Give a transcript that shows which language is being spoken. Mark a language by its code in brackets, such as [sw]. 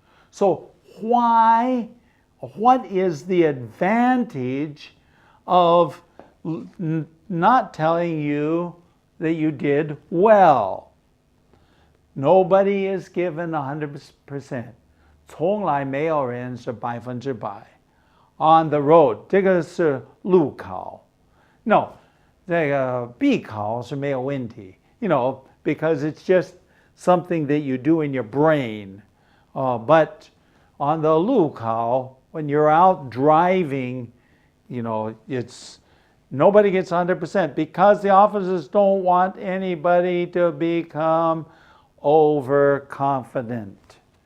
[en] So what is the advantage of not telling you that you did well? Nobody is given 100%. [zh] 从来没有人是100%. [en] On the road, [zh] 这个是路考. [en] No, [zh] 这个必考是没有问题. [en] Because it's just something that you do in your brain. But on the 路考, when you're out driving, it's nobody gets 100% because the officers don't want anybody to become overconfident.